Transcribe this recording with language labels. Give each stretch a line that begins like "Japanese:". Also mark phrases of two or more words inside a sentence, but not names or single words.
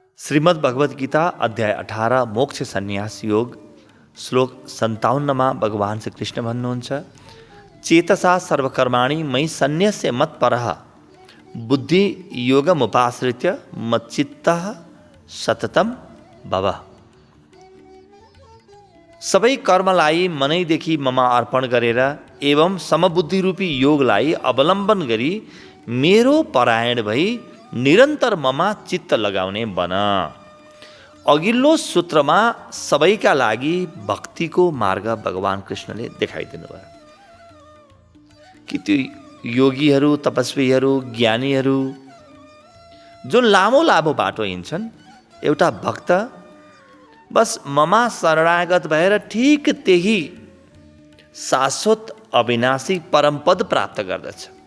Nepali: श्रीमद् भगवद गीता अध्याय 18 मोक्ष सन्यास योग श्लोक 57 मा भगवान श्री कृष्ण भन्नुहुन्छ,
Sanskrit: चेतसा सर्वकर्माणि मयि सन्न्यस्य मत्परः बुद्धि योगमुपाश्रित्य मच्चित्तः सततम भव।
Nepali: सबै कर्मलाई मनैदेखि ममा अर्पण गरेर एवं समबुद्धि रूपी योगलाई अवलम्बन गरी मेरो परायण भई निरन्तर ममा चित्त लगाउने बन। अघिल्लो सूत्रमा सबैका लागि भक्तिको मार्ग भगवान कृष्णले देखाइदिनु भयो कि त्यो योगीहरू, तपस्वीहरू, ज्ञानीहरू जुन लामो लामो बाटो हिँड्छन्, एउटा भक्त बस ममा शरणागत भएर ठिक त्यही शाश्वत अविनाशी परमपद प्राप्त गर्दछ।